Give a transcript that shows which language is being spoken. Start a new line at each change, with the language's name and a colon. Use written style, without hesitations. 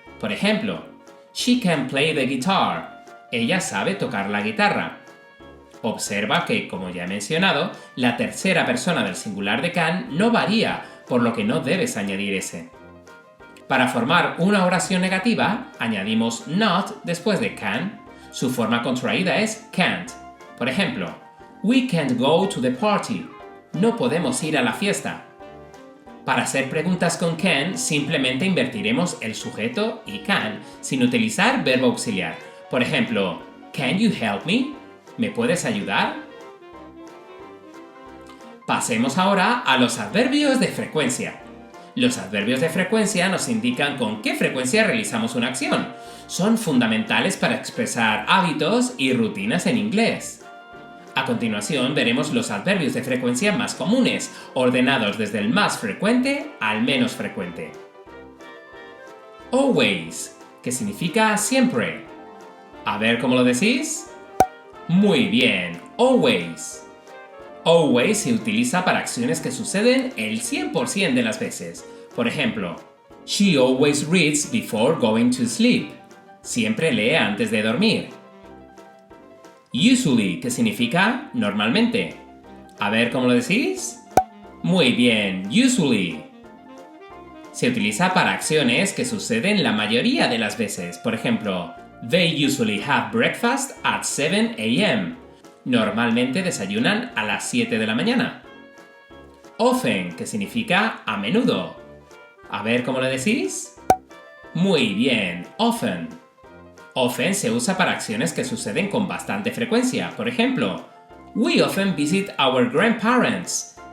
Spanish: Por ejemplo,
English: She can play the guitar.
Spanish: Ella sabe tocar la guitarra. Observa que, como ya he mencionado, la tercera persona del singular de can no varía, por lo que no debes añadir ese. Para formar una oración negativa, añadimos not después de can. Su forma contraída es can't. Por ejemplo,
English: we can't go to the party.
Spanish: No podemos ir a la fiesta. Para hacer preguntas con can, simplemente invertiremos el sujeto y can, sin utilizar verbo auxiliar. Por ejemplo,
English: can you help me?
Spanish: ¿Me puedes ayudar? Pasemos ahora a los adverbios de frecuencia. Los adverbios de frecuencia nos indican con qué frecuencia realizamos una acción. Son fundamentales para expresar hábitos y rutinas en inglés. A continuación veremos los adverbios de frecuencia más comunes, ordenados desde el más frecuente al menos frecuente. Always, que significa siempre. A ver cómo lo decís. Muy bien, always. Always se utiliza para acciones que suceden el 100% de las veces. Por ejemplo,
English: she always reads before going to sleep.
Spanish: Siempre lee antes de dormir. Usually, que significa normalmente. A ver cómo lo decís. Muy bien, usually. Se utiliza para acciones que suceden la mayoría de las veces. Por ejemplo,
English: they usually have breakfast at 7 a.m.
Spanish: Normalmente desayunan a las 7 de la mañana. Often, que significa a menudo. A ver cómo lo decís. Muy bien, often. Often se usa para acciones que suceden con bastante frecuencia. Por ejemplo,
English: we often visit our grandparents.